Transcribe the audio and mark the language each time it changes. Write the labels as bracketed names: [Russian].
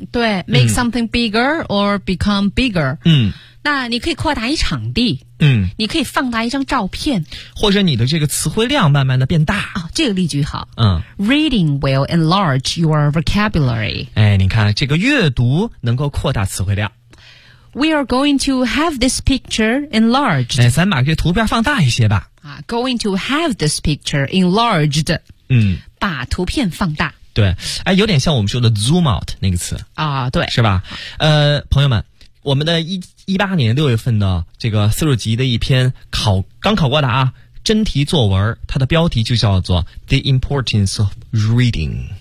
[English] 对， make something bigger or become bigger。 [Chinese] 那你可以扩大一场地，你可以放大一张照片，或者你的这个词汇量慢慢的变大。这个例句好。 [English] Reading will enlarge your vocabulary。 [Chinese] 哎，你看这个阅读能够扩大词汇量。 [English] We are going to have this picture enlarged。 [Chinese] 哎，咱把这图片放大一些吧。 [English] Going to have this picture enlarged。 [Chinese] 把图片放大。对，哎，有点像我们说的 zoom out 那个词啊。对，是吧？朋友们，我们的18年6月份的这个40级的一篇刚考过的啊真题作文，它的标题就叫做 The Importance of Reading。